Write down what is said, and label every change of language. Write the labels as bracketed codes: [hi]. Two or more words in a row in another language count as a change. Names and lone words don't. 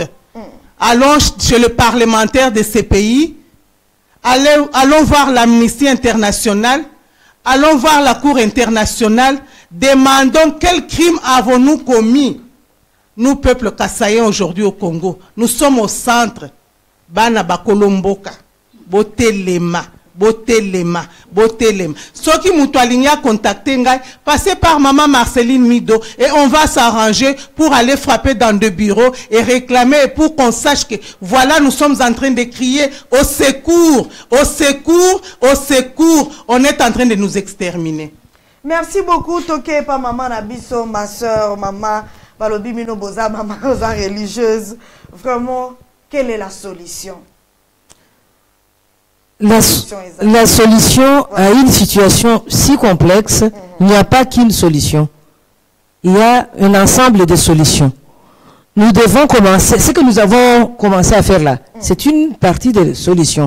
[fr] Allons chez le parlementaire de ces pays. Allons voir l'Amnistie internationale. Allons voir la Cour internationale. Demandons quel crime avons-nous commis. Nous, peuple kassaïen, aujourd'hui au Congo, nous sommes au centre. [ln] Bana bakolomboka, botelema. [fr] Ceux qui m'ont contacté, passez par maman Marceline Mido et on va s'arranger pour aller frapper dans deux bureaux et réclamer pour qu'on sache que voilà, nous sommes en train de crier au secours, au secours, au secours. On est en train de nous exterminer. Merci beaucoup, [ln] Toké, pa maman Nabiso, [fr] ma soeur, [ln] maman Balobi Mino Boza, maman religieuse. [fr] Vraiment, quelle est la solution? La solution à une situation si complexe, il n'y a pas qu'une solution. Il y a un ensemble de solutions. Nous devons commencer, ce que nous avons commencé à faire là, c'est une partie des solutions.